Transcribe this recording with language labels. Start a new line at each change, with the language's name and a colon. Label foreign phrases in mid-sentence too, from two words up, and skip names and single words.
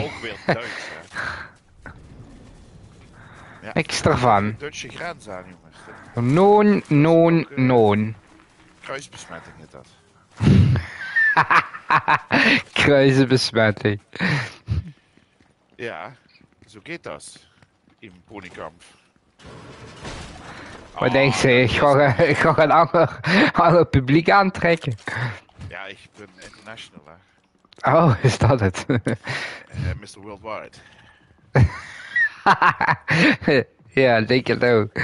Dutch: Ook weer Duits, hè. Ja. Niks ervan. De Duitse grens aan, jongens. Noon. Kruisbesmetting is dat. Kruisenbesmetting.
German: Ja, zo geht das. Im Ponykamp.
Dutch: Wat denk je? Ik ga een ander publiek aantrekken. Ja, ik ben international, hè. Oh, is dat het? Mr. Worldwide. Ja, denk het ook.